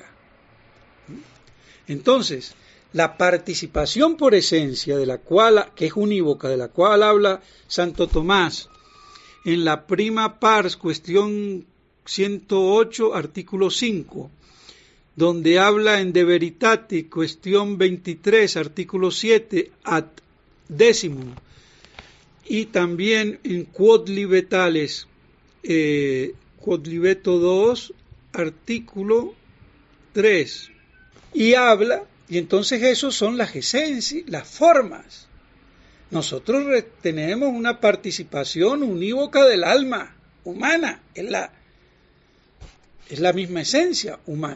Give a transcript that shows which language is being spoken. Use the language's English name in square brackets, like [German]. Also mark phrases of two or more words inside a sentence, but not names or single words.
[Spanish] Entonces, la participación por esencia, de la cual, que es unívoca, de la cual habla Santo Tomás en la [Latin] prima pars, [Spanish] cuestión 108, artículo 5, donde habla en De Veritate, cuestión 23, artículo 7, [Latin] ad decimum, [Spanish] y también en Quod Libetales, Quod Libeto 2, artículo 3, y habla, y entonces esos son las esencias, las formas. Nosotros tenemos una participación unívoca del alma humana, es la misma esencia humana.